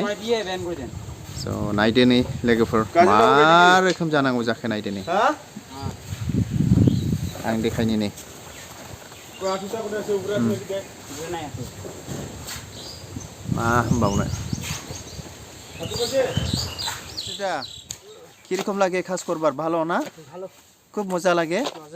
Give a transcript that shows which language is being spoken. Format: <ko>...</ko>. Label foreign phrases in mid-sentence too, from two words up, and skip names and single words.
<brx>स' नायदो नै लोगोफोर मा रोखोम जानांगौ जाखो नायदो नै आं देखायनि नै मा होनबावनो</brx> <bn>কিরকম লাগে কাজ করবার ভালো না ভালো খুব মজা লাগে মজা</bn>